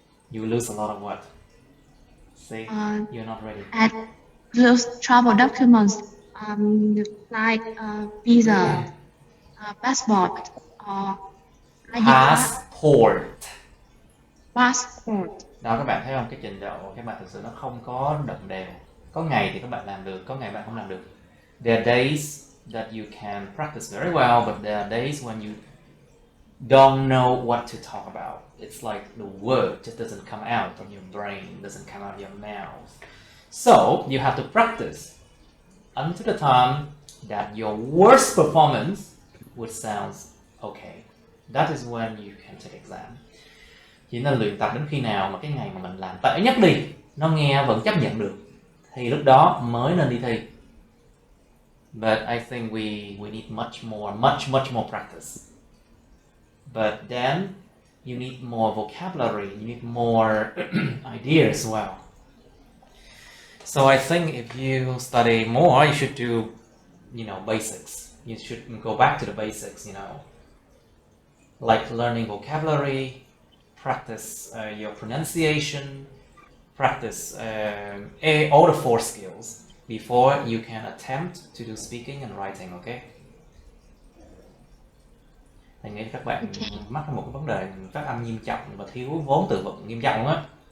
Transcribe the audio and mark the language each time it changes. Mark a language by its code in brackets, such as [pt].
[en] You will lose a lot of what? See, you're not ready. at those travel documents, like visa, passport, or ID card. Passport. [vi] Đó, các bạn thấy không? Cái trình độ của các bạn thực sự nó không có đồng đều. Có ngày thì các bạn làm được, có ngày bạn không làm được. [en] There are days that you can practice very well, but there are days when you don't know what to talk about. It's like the word just doesn't come out from your brain, doesn't come out of your mouth. So you have to practice until the time that your worst performance would sound okay. That is when you can take exam. [vi] Chỉ nên luyện tập đến khi nào mà cái ngày mà mình làm tệ nhất đi, nó nghe vẫn chấp nhận được, thì lúc đó mới nên đi thi. [en] But I think we need much more practice. But then you need more vocabulary, you need more ideas as well. So I think if you study more, you should do, basics. You should go back to the basics, like learning vocabulary, practice your pronunciation, practice all the 4 skills before you can attempt to do speaking and writing, okay? [vi] Thầy nghĩ các bạn mắc một cái vấn đề phát âm nghiêm trọng và thiếu vốn từ vựng nghiêm trọng á.